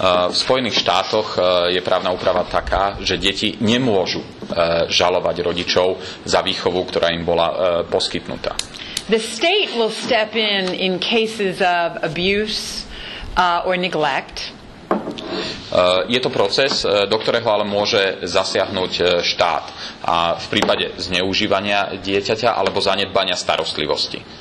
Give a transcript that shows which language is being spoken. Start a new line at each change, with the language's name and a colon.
Slovak: V Spojených štátoch je právna úprava taká, že deti nemôžu žalovať rodičov za výchovu, ktorá im bola poskytnutá.
English: The state will step in cases of abuse or neglect.
Slovak: Je to proces, do ktorého ale môže zasiahnuť štát a v prípade zneužívania dieťaťa alebo zanedbania starostlivosti.